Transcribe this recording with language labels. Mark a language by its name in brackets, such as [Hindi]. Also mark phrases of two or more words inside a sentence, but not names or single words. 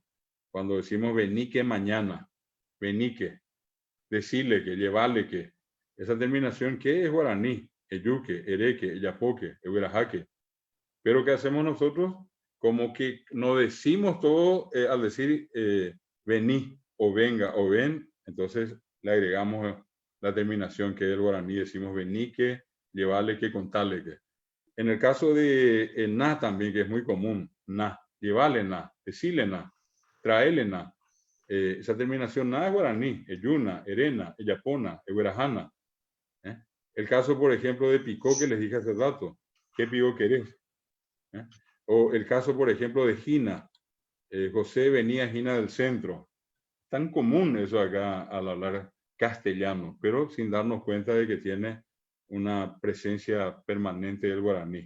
[Spanish] Cuando decimos venique mañana, venique, decirle que, llevarle que, esa terminación que es guaraní, [Guarani] eyuque, ereque, eyapoque, ehuerajaque. [Spanish] Pero ¿qué hacemos nosotros? Como que no decimos todo al decir vení o venga o ven, entonces le agregamos la terminación que es el guaraní, decimos venique, llevarle que, contarle que. En el caso de na también, que es muy común, na, llevarle na, decirle na, traerle na. Esa terminación na es guaraní, [Guarani] eyuna, erena, eyapona, ehuerajana. [Spanish] El caso, por ejemplo, de picó que les dije hace rato, ¿qué picó querés? O el caso, por ejemplo, de Gina, José venía Gina del centro. Tan común eso acá al hablar castellano, pero sin darnos cuenta de que tiene una presencia permanente del guaraní.